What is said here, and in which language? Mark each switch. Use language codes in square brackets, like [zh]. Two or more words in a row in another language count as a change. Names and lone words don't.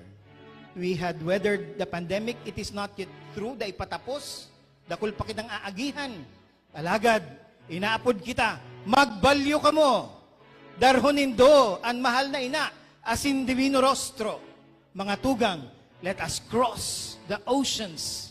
[en] We had weathered the pandemic. It is not yet through. [bik] Dahil patapos. Dakul pa kitang aagihan. Alagad, inaapod kita. Magbalyo ka mo. Darhonindo, ang mahal na ina, asin Divino Rostro. Mga tugang, [en] let us cross the oceans.